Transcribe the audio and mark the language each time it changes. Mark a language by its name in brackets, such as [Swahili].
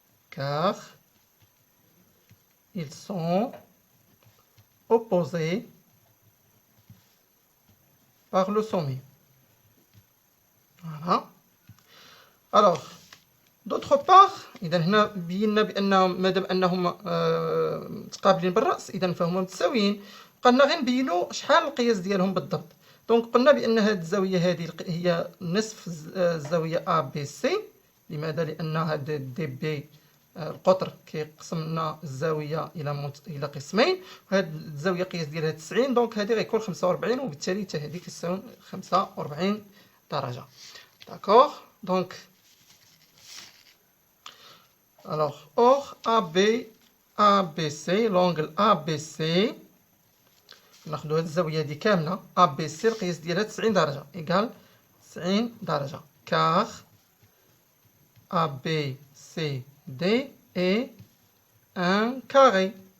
[French] Car ils sont opposés par le sommet. Voilà. Alors, d'autre part, [Arabic] إذا هنا بينا بأنهم مادام أنهم متقابلين بالرأس إذا فهما متساويين. قلنا غير نبينوا شحال القياس ديالهم بالضبط. دونك قلنا بأن هذه الزاوية هذه هي نصف الزاوية ABC. لماذا؟ لأن هذا دي بي القطر كيقسم لنا الزاوية إلى قسمين، وهذه الزاوية قياس ديالها 90، دونك هذه غيكون 45، وبالتالي حتى هذه كتساوي 45 درجة. داكوغ. دونك [French] alors or ABC l'angle ABC [Arabic] ناخذوا هذه الزاوية هذه كاملة ABC القياس ديالها 90 درجة إيكال 90 درجة [French] car ABCD est un carré